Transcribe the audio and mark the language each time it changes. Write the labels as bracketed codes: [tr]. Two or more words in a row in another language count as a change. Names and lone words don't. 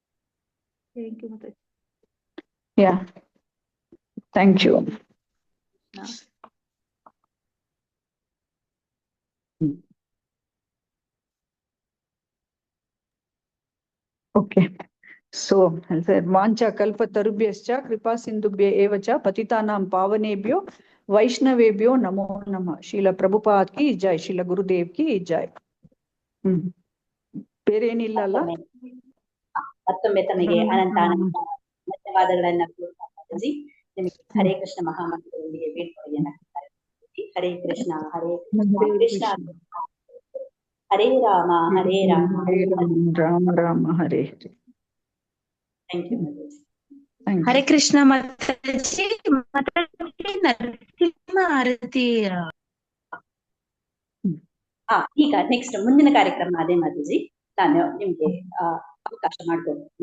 [en] Yeah, thank you. ಓಕೆ. [sa] ಸೊ ವಾಂಚಾ ಕಲ್ಪತರುಭ್ಯಶ್ಚ ಕೃಪಾ ಸಿಂಧುಭ್ಯ ಏವ ಚ ಪತಿತಾನಾಂ ಪಾವನೇಭ್ಯೋ ವೈಷ್ಣವೇಭ್ಯೋ ನಮೋ ನಮಃ. [hi] शील प्रभुपाद की जय, शील गुरुदेव की जय. [kn] ಬೇರೆ ಏನಿಲ್ಲ ಅಲ್ಲ? ಮತ್ತೊಮ್ಮೆ ತಮಗೆ ಅನಂತ ಅನಂತ ಧನ್ಯವಾದಗಳನ್ನ ಮಾತಾಜಿ. ನಿಮಗೆ ಹರೇ ಕೃಷ್ಣ ಮಹಾಮಂತ್ರದೊಂದಿಗೆ ಬೀಳ್ಕೊಡುಗೆಯನ್ನ [sa] ಹರೇ ಕೃಷ್ಣ ಹರೇ ಕೃಷ್ಣ ಹರೇ ರಾಮ ಹರೇ ರಾಮ ರಾಮ ರಾಮ ಹರೇ. [en] thank you ಮಾತಾಜಿ. [kn] ಹರೇ ಕೃಷ್ಣ ಮಾತಾಜಿ. ನರಸಿಂಹ ಆರತಿ ಈಗ ನೆಕ್ಸ್ಟ್ ಮುಂದಿನ ಕಾರ್ಯಕ್ರಮ ಅದೇ ಮಾತಾಜಿ, ನಾನು ನಿಮ್ಗೆ ಅವಕಾಶ ಮಾಡ್ಕೊಡ್ತೀನಿ.